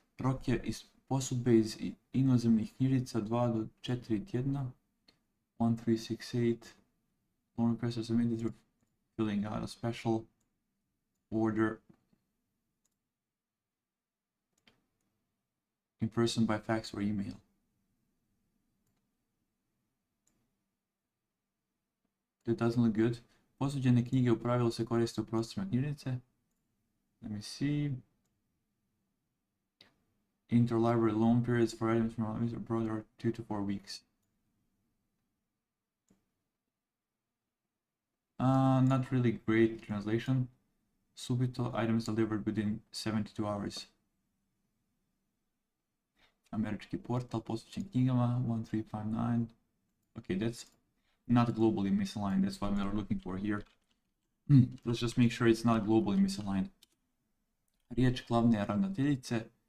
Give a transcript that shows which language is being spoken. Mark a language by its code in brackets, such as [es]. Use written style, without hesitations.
[hr] Rok je iz posudbe iz inozemnih knjižnica 2 do 4 tjedna. [en] 1368. Loan request submitted through filling out a special order in person, by fax or email. That doesn't look good. [hr] Posuđene knjige u pravilu se koriste u prostorima knjižnice. [en] Let me see. Interlibrary loan periods for items from abroad are 2 to 4 weeks. Not really great translation. Subito, items delivered within 72 hours. [hr] Američki portal, posuđen knjigama, [en] 1359. Okay, that's not globally misaligned. That's what we are looking for here. Let's just make sure it's not globally misaligned. [hr] Riječ glavne ravnateljice.